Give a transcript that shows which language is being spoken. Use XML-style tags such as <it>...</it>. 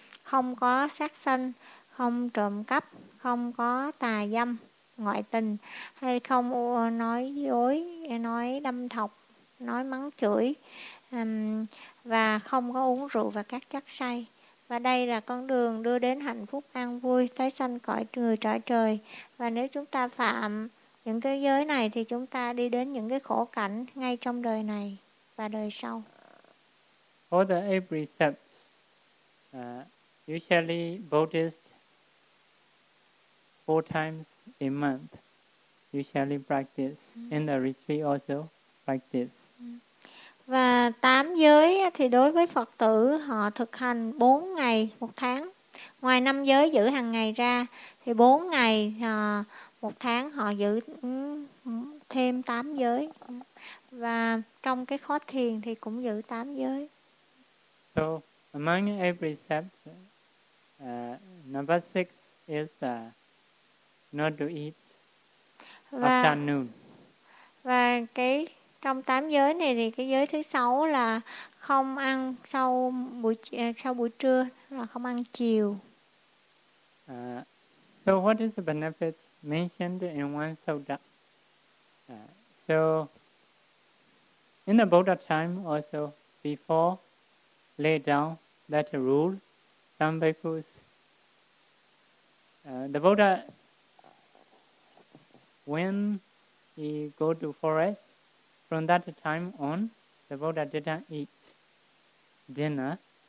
<vi>không có sát sanh, không trộm cắp, không có tà dâm, ngoại tình, hay không nói dối, nói đâm thọc, nói mắng chửi, và không có uống rượu và các chất say. Và đây là con đường đưa đến hạnh phúc an vui, tái sanh cõi người trở trời. Và nếu chúng ta phạm những cái giới này thì chúng ta đi đến những cái khổ cảnh ngay trong đời này và đời sau.</vi> <en>For the eight precepts, usually Buddhists 4 times a month usually practice in the retreat also practice.</en> <vi>Và 8 giới thì đối với Phật tử họ thực hành 4 ngày một tháng. Ngoài 5 giới giữ hàng ngày ra thì 4 ngày một tháng họ giữ thêm 8 giới. Và trong cái khóa thiền thì cũng giữ 8 giới.</vi> <en>So among every precept, number 6 is not to eat afternoon.</en> <vi>Và cái trong 8 giới này thì cái giới thứ 6 là không ăn sau buổi trưa, là không ăn chiều.</vi> <en>So what is the benefit mentioned in one sutta? So in the Buddha time also, before laid down that rule, some people, the Buddha, when he go to forest, from that time on, the Buddha didn't eat dinner.</en>